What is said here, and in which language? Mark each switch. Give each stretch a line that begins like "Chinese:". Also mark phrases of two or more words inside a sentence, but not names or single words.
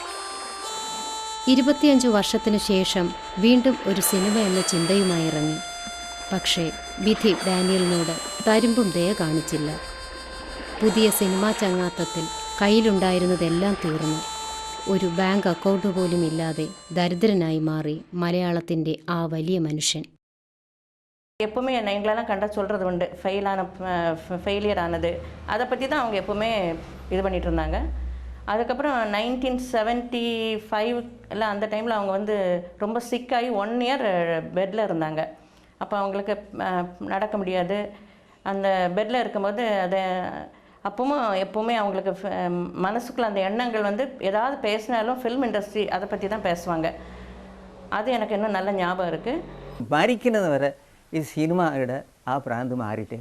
Malayalam: 25 വർഷത്തിനു ശേഷം വീണ്ടും ഒരു സിനിമ എന്ന ചിന്തയുമായി ഇറങ്ങി. പക്ഷേ വിധി ഡാനിയലിനോട് തരുമ്പും ദയ കാണിച്ചില്ല. പുതിയ സിനിമാ ചങ്ങാത്തത്തിൽ കയ്യിലുണ്ടായിരുന്നതെല്ലാം തീർന്നു. ഒരു ബാങ്ക് അക്കൗണ്ട് പോലും ഇല്ലാതെ ദരിദ്രനായി മാറി മലയാളത്തിൻ്റെ ആ വലിയ മനുഷ്യൻ.
Tamil: எப்போவுமே எங்களெல்லாம் கண்டா சொல்கிறது உண்டு, ஃபெயிலியர் ஆனது அதை பற்றி தான் அவங்க எப்போவுமே இது பண்ணிகிட்டு இருந்தாங்க. அதுக்கப்புறம் 1975 எல்லாம் அந்த டைமில் அவங்க வந்து ரொம்ப சிக்காகி 1 இயர் பெட்டில் இருந்தாங்க. அப்போ அவங்களுக்கு நடக்க முடியாது. அந்த பெட்டில் இருக்கும்போது அதை அப்பவும் எப்போவுமே அவங்களுக்கு மனசுக்குள்ள அந்த எண்ணங்கள் வந்து ஏதாவது பேசினாலும்
English: film industry
Tamil: அதை பற்றி தான் பேசுவாங்க. அது எனக்கு இன்னும் நல்ல ஞாபகம் இருக்குது.
Malayalam: മരിക്കുന്നത് വരെ ഈ സിനിമയുടെ ആ പ്രാന്ത് മാറിയിട്ടില്ല.